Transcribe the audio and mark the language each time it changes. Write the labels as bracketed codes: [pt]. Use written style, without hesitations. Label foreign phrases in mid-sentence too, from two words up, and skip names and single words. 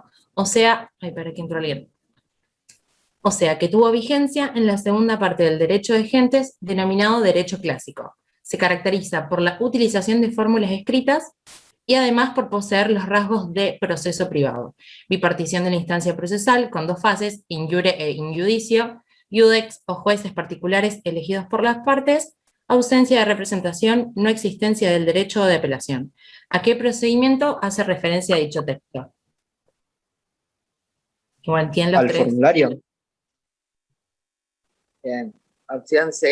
[es] O sea, ay, para que entro alguien. O sea, que tuvo vigencia en la segunda parte del derecho de gentes, denominado derecho clásico. Se caracteriza por la utilización de fórmulas escritas y además por poseer los rasgos de proceso privado. Bipartición de la instancia procesal con 2 fases, [la] in iure e in judicio, [es] iudex o jueces particulares elegidos por las partes, ausencia de representación, no existencia del derecho de apelación. ¿A qué procedimiento hace referencia dicho texto? Igual tienen los Al 3. formulario, Bien. Opción C.